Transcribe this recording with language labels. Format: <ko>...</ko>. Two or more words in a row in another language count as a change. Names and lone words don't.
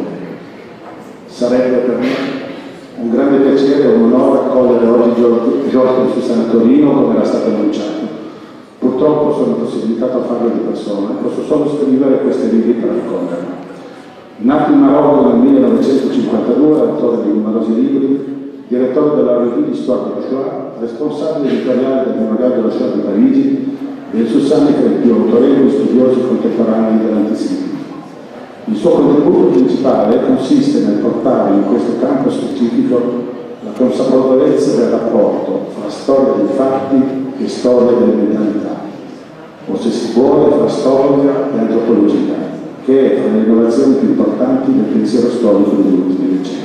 <it>Sarebbe per me un grande piacere e un onore accogliere oggi Giorgio Insussan a Torino come era stato annunciato. Purtroppo sono impossibilitato a farlo di persona, posso solo scrivere queste righe per raccoglierlo. Nato in Marocco nel 1952, autore di numerosi libri, direttore della revue d'histoire de la Shoah, responsabile editoriale del Memoriale della Shoah di Parigi, Insussan è tra i più autorevoli studiosi contemporanei dell'antisemitismo. Il suo contributo principale consiste nel portare in questo campo specifico la consapevolezza del rapporto fra storia dei fatti e storia delle mentalità, o se si vuole fra storia e antropologia, che è tra le innovazioni più importanti del pensiero storico degli ultimi decenni.</it>